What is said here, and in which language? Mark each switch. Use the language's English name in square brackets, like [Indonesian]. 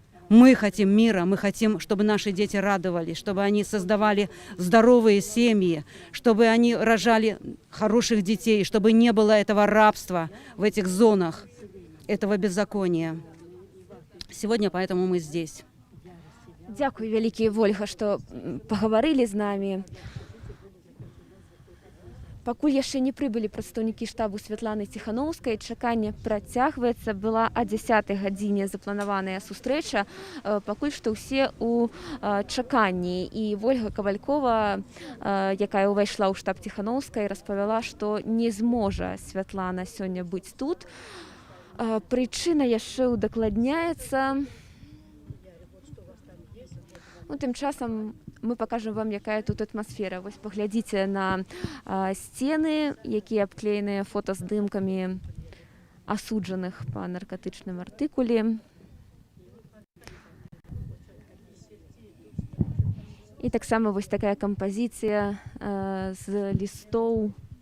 [Russian] Мы хотим мира, мы хотим, чтобы наши дети радовались, чтобы они создавали здоровые семьи, чтобы они рожали хороших детей, чтобы не было этого рабства в этих зонах, этого беззакония. Сегодня поэтому мы здесь. [Belarusian] Дякую, вялікі, Вольга, што пагаварылі з намі. Пакуль яшчэ не прыбылі прадстаўнікі штабу Святланы Ціханаўскай, чаканне працягваецца. Была о 10 гадзіне запланаваная сустрэча. Пакуль што ўсе ў чаканні. І Вольга Кавалькова, якая ўвайшла ў штаб Ціханаўскай, распавяла, што не зможа Святлана сёння быць тут. Прычына яшчэ ўдакладняецца. Тым часам мы покажем вам, якая тут атмасфера. Вось паглядзіце на сцены, якія абклееныя фотаздымкамі асуджаных па наркатычным артыкуле. І таксама вось такая кампазіцыя з лістоў.